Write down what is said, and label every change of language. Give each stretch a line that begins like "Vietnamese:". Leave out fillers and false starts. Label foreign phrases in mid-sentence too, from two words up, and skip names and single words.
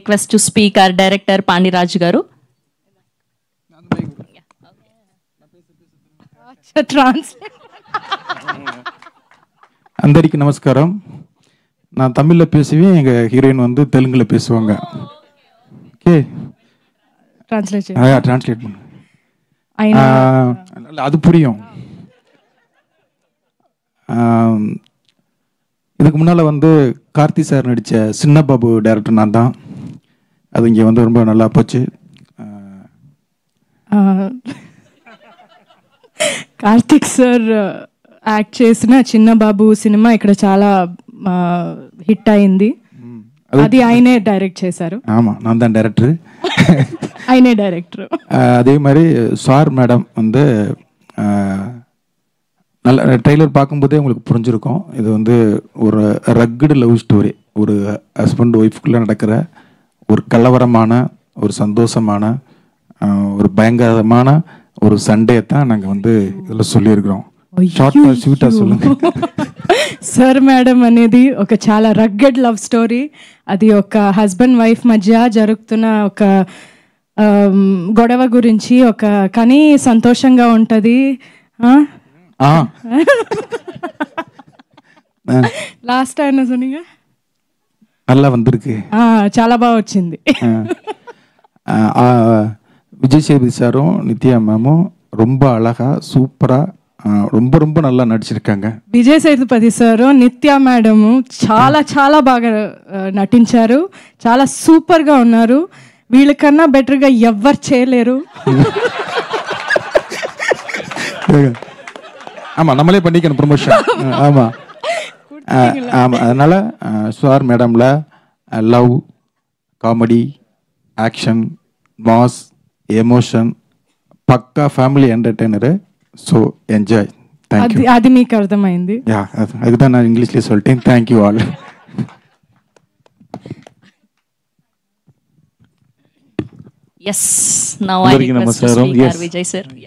English: request to speak our director Pandiraj garu.
Telugu: అందరికీ నమస్కారం.
Tamil: நான் தமிழில் பேசுவேன், எங்கள் ஹீரோயின் வந்து தெலுங்கில் பேசுவாங்க. ஓகே, ட்ரான்ஸ்லேட் பண்ணு. அது புரியும். இதுக்கு முன்னால் வந்து கார்த்தி சார் நடித்த சின்ன பாபு டைரக்டர் நான் தான். அது இங்கே வந்து ரொம்ப நல்லா போச்சு.
Telugu: కార్తిక్ సార్ యాక్ట్ చేసిన చిన్న బాబు సినిమా ఇక్కడ చాలా హిట్ అయింది. అది ఆయనే డైరెక్ట్ చేశారు.
Tamil: ஆமாம், நான் தான் டைரக்டர்.
Telugu: ఆయనే డైరెక్టర్.
Tamil: அதே மாதிரி சார் மேடம் வந்து நல்ல ட்ரெய்லர் பார்க்கும்போதே உங்களுக்கு புரிஞ்சிருக்கும். இது வந்து ஒரு ரக்குடு
English: love story.
Tamil: ஒரு ஹஸ்பண்ட் ஒய்ஃப்குள்ளே நடக்கிற ஒரு கலவரமான, ஒரு சந்தோஷமான, ஒரு பயங்கரமான ஒரு சண்டே தான் நாங்கள் வந்து இதில் சொல்லியிருக்கிறோம். ஷார்ட்டாக ஸ்வீட்டாக சொல்லுங்கள்.
Telugu: సార్ మేడం అనేది ఒక చాలా
English: rugged love story.
Telugu: అది ఒక
English: husband wife
Telugu: మధ్య జరుగుతున్న ఒక గొడవ గురించి, ఒక కానీ సంతోషంగా ఉంటుంది. లాస్ట్ ఆయన சொன்னீங்க,
Tamil: நல்லா வந்திருக்கு,
Telugu: చాలా బాగా వచ్చింది.
Tamil: விஜய் சேதுபதி சாரும் நித்யா மேமும் ரொம்ப அழகா சூப்பரா ரொம்ப ரொம்ப நல்லா நடிச்சிருக்காங்க.
Telugu: విజయ్ సేతుపతి సారు నిత్య మేడం చాలా చాలా బాగా నటించారు. చాలా సూపర్ గా ఉన్నారు. వీళ్ళకన్నా బెటర్ గా ఎవ్వరు చేయలేరు.
Tamil: ஆமா, நம்மளே பண்ணிக்கணும் ப்ரொமோஷன். ஆமா ஆமா, அதனால சார் மேடம்ல
English: love, comedy, action, mass, emotion,
Telugu: పక్కా
English: family entertainer. So enjoy. Thank you.
Telugu: అది మీకు అర్థమైంది. యా,
Tamil: அதுதான் நான் இங்கிலீஷ்ல சொல்லிட்டேன்.
English: Thank you all. Yes, now I request to speak our Vijay sir.